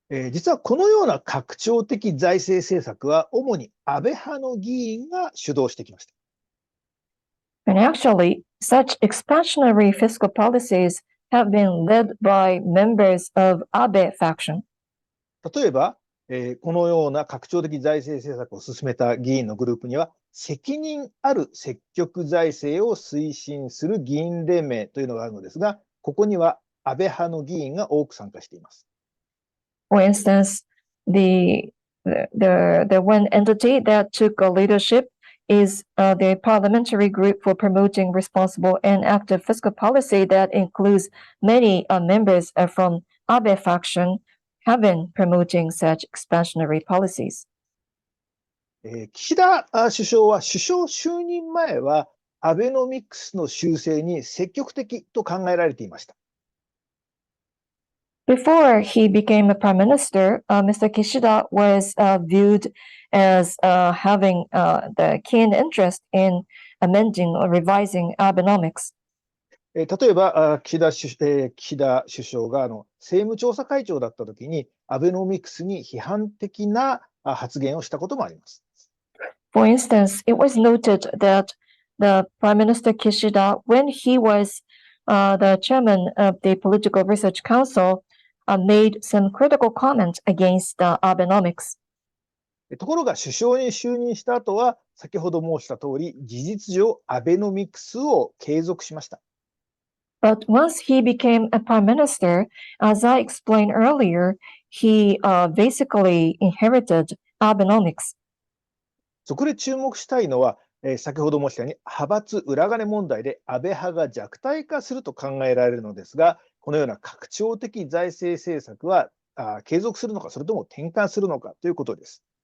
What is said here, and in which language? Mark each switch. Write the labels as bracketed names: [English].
[Japanese] 実はこのような拡張的財政政策は主に安倍派の議員が主導してきました。 [English] And actually, such expansionary fiscal policies have been led by members of Abe faction. [Japanese] 例えば、このような拡張的財政政策を進めた議員のグループには、責任ある積極財政を推進する議員連盟というのがあるのですが、ここには安倍派の議員が多く参加しています。 [English] For instance, the one entity that took a leadership is the parliamentary group for promoting responsible and active fiscal policy that includes many members from Abe faction have been promoting such expansionary policies. [Japanese] 岸田首相は首相就任前はアベノミクスの修正に積極的と考えられていました。 [English] Before he became a prime minister, Mr. Kishida was viewed as having the keen interest in amending or revising Abenomics. [Japanese] 例えば岸田首相が政務調査会長だったときにアベノミクスに批判的な発言をしたこともあります。 [English] For instance, it was noted that the Prime Minister Kishida, when he was the chairman of the Political Research Council, made some critical comments against Abenomics. [Japanese] ところが首相に就任した後は先ほど申した通り事実上アベノミクスを継続しました。 [English] But once he became a prime minister, as I explained earlier, he basically inherited Abenomics. [Japanese] そこで注目したいのは、先ほど申したように派閥裏金問題で安倍派が弱体化すると考えられるのですが、このような拡張的財政政策は継続するのか、それとも転換するのかということです。